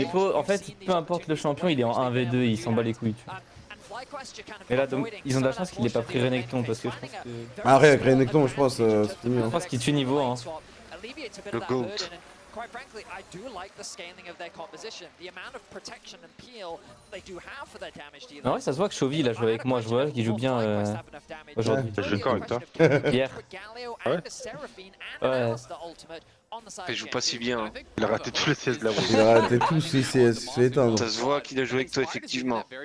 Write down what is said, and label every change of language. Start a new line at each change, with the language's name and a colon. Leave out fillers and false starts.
French: Bwipo, en fait, peu importe le champion, il est en 1v2, il s'en bat les couilles. Tu vois. Et là, donc, ils ont de la chance qu'il ait pas pris Renekton parce que je pense que. Arrête, avec Renekton, je pense c'est fini. Je Hein. pense qu'il tue niveau. Hein. Le GOAT.
English: Quite frankly, I do like the scaling of their composition. The amount of protection and peel they do have for their damage dealers.
French: En vrai, ça se voit que Chovy il a joué avec moi, je vois qu'il joue bien aujourd'hui. Je suis d'accord avec toi. Hier. Ouais. Ouais. Il joue pas si bien. Il a raté tous les CS de la route. Il a arrêté tous ses CS, il se fait éteindre. Ça se voit qu'il a joué avec toi effectivement.